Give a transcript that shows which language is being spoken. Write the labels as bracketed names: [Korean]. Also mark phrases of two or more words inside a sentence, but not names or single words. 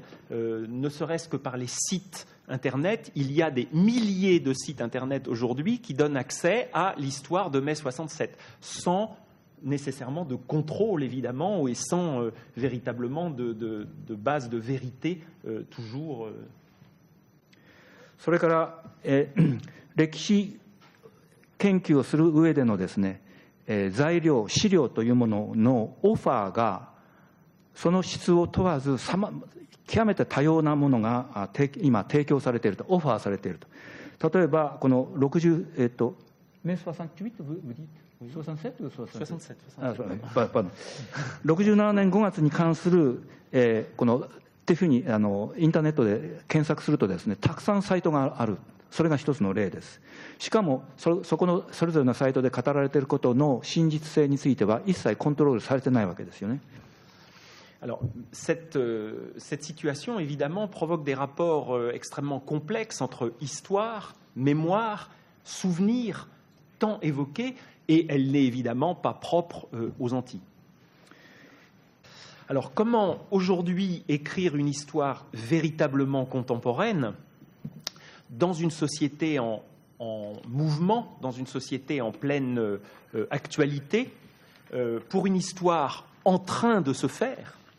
[French] Ne serait-ce que par les sites Internet, il y a des milliers de sites Internet aujourd'hui qui donnent accès à l'histoire de mai 67, sans nécessairement de contrôle, évidemment, et sans véritablement de base de vérité toujours. [Japanese] それから、歴史研究をする上でのですね、材料、資料というもののオファーが、その質を問わず、極めて多様なものが今提供されていると、オファーされていると。例えば、この [French] 60、mai 68, vous dites 67 ou 67? [Japanese] 67 年5月に関する、このっていうふうにインターネットで検索するとですね、たくさんサイトがある。それが一つの例です。しかもそこのそれぞれのサイトで語られていることの真実性については一切コントロールされてないわけですよね。 [French] Alors, cette situation, évidemment, provoque des rapports extrêmement complexes entre histoire, mémoire, souvenir, tant évoqués, et elle n'est évidemment pas propre aux Antilles. Alors, comment aujourd'hui écrire une histoire véritablement contemporaine dans une société en mouvement, dans une société en pleine actualité, pour une histoire en train de se faire,